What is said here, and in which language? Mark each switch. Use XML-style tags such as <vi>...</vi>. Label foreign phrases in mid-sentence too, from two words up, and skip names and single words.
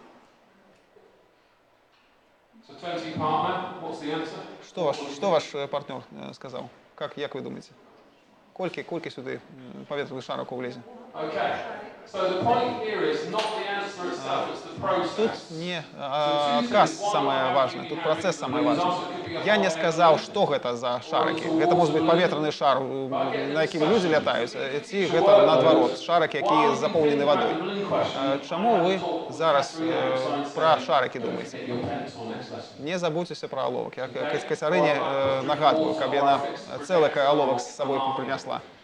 <be>Што ваш партнёр сказаў? Як вы думаеце? Колькі сюды паветраных шарыкаў влезе?</be> <ru>Тут не отказ самое важное, тут процесс самое важное. Я не сказал, что это за шарики. Это может быть поветренный шар,</ru> <be>на якім люди лятаюць, ці гэта наадварот,</be> <ru>шарики, які заполнены водой.</ru> <be>Чаму вы зараз про шарики думаете? Не забудьтеся про оловок. Я Кацярыне нагадываю, каб яна цэлы оловок з сабой принесла.</be>